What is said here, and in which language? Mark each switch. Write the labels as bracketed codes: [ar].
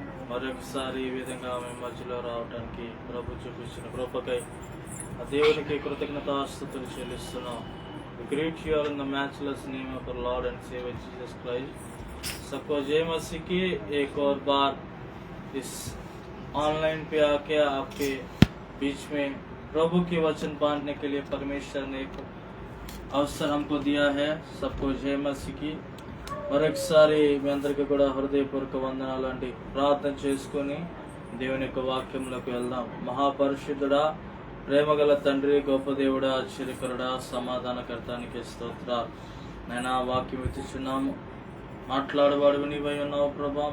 [te] మరొకసారి ఈ విధంగా మేము మధ్యలో రావడానికి ప్రభు చూపించిన కృపకై ఆ దేవునికి కృతజ్ఞతాస్తుతులు చెల్లిస్తున్నాం. [en] Greet you all in the matchless name of our Lord and Savior Jesus Christ. [hi] सबको जय मसीह की एक और बार इस ऑनलाइन पे आके आपके बीच में प्रभु के वचन बांटने के लिए परमेश्वर ने एक अवसर हमको दिया है. सबको जय मसीह की. [te] మరొకసారి మీ అందరికీ కూడా హృదయపూర్వక వందనాలు అండి. ప్రార్థన చేసుకొని దేవుని యొక్క వాక్యంలోకి వెళ్దాం. మహాపరిశుద్ధుడా, ప్రేమగల తండ్రి, గొప్ప దేవుడా, ఆశ్చర్యకరుడా, సమాధానకర్తానికి స్తోత్రాలు. నైనా వాక్యం ఇచ్చుచున్నాము. మాట్లాడేవాడు నీవై ఉన్నావు ప్రభా.